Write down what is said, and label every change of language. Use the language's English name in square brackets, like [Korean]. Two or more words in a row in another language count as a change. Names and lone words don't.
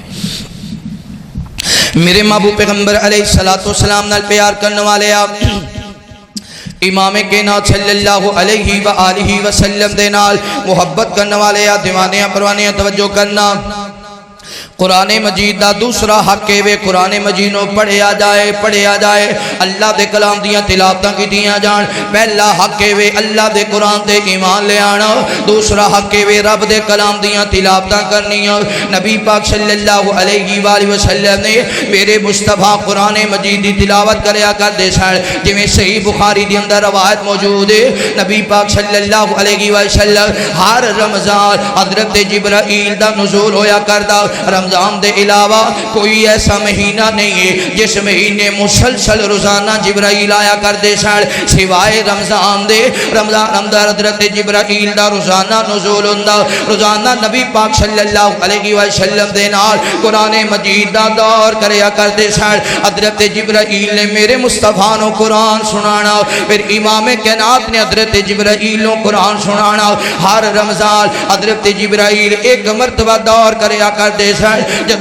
[Punjabi] میرے محبوب پیغمبر [Arabic] علیہ السلام [Punjabi] نال پیار کرنے والے آپ امام کائنات [Arabic] صلی اللہ علیہ وآلہ وسلم [Punjabi] دے نال محبت کرنے والے دیوانے پروانے توجہ کرنا قرآن مجید دا دوسرا حق ہے وے قرآن مجید نو پڑھیا جائے اللہ دے کلام دیاں تلاوتاں کیتیاں جان پہلا حق ہے وے اللہ دے قرآن تے ایمان لے آنا دوسرا حق ہے وے رب دے کلام دیاں تلاوتاں کرنیاں نبی پاک [Arabic] صلی اللہ علیہ وآلہ وسلم [Punjabi] نے میرے مصطفیٰ قرآن مجید دی تلاوت کریا کر دے سن جویں صحیح بخاری دی اندر روایت موجود ہے نبی پاک [Arabic] صلی اللہ علیہ وسلم [Punjabi] ہر رمضان حضرت جبرائیل دا نزول ہویا کردا رمضان دے علاوہ کوئی ایسا مہینہ نہیں ہے جس مہینے مسلسل روزانہ جبرائیل آیا کر دے سن سوائے رمضان دے رمضان اندر حضرت جبرائیل دا روزانہ نزول ہوندا روزانہ نبی پاک [Arabic] صلی اللہ علیہ وسلم [Punjabi] دے نال قرآن مجید دا دور کریا کر دے سن حضرت جبرائیل نے میرے مصطفیٰ نو قرآن سنانا پھر امام کائنات نے حضرت جبرائیل نو قرآن سنانا ہر رمضان حضرت جبرائیل ایک مرتبہ دور کریا کر دے سن جدو